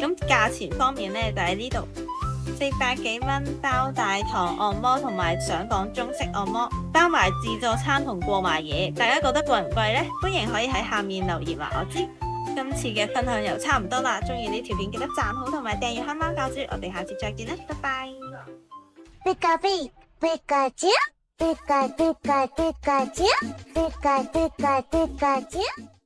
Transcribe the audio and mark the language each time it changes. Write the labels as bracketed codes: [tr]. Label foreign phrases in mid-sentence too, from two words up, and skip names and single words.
[yue] 咁價錢方面呢，就喺呢度400幾蚊包大堂按摩同埋上房中式按摩，包埋自助餐同過埋夜。大家覺得貴唔貴呢？歡迎可以喺下面留言話我知。今次嘅分享又差唔多啦，中意呢條片記得讚好同埋訂閱黑貓教主，我哋下次再見啦，拜拜。ピカピ、ピカチュウ、ピカピカピカチュウ、ピカピカピカチュウ。